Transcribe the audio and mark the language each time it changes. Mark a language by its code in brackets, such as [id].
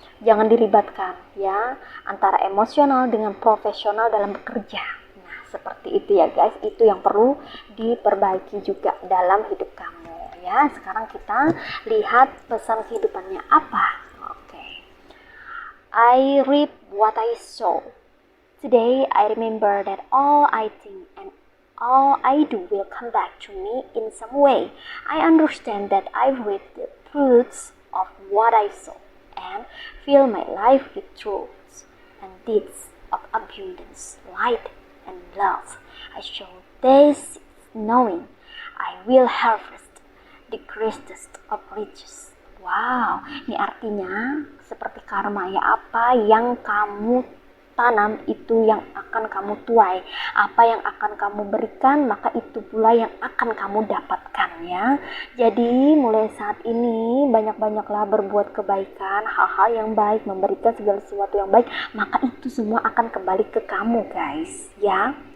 [id] Jangan dilibatkan ya, antara emosional dengan profesional dalam bekerja. Nah, seperti itu ya guys, itu yang perlu diperbaiki juga dalam hidup kamu ya. Sekarang kita lihat pesan kehidupannya apa. [en] Oke. I reap what I sow. Today I remember that all I think and all I do will come back to me in some way. I understand that I reap the fruits of what I sow, and fill my life with truths and deeds of abundance, light, and love. I show this knowing I will harvest the greatest of riches. [id] Wow, ini artinya seperti karma ya, apa yang kamu tanam itu yang akan kamu tuai, apa yang akan kamu berikan maka itu pula yang akan kamu dapatkan ya. Jadi mulai saat ini banyak-banyaklah berbuat kebaikan, hal-hal yang baik, memberikan segala sesuatu yang baik, maka itu semua akan kembali ke kamu guys ya.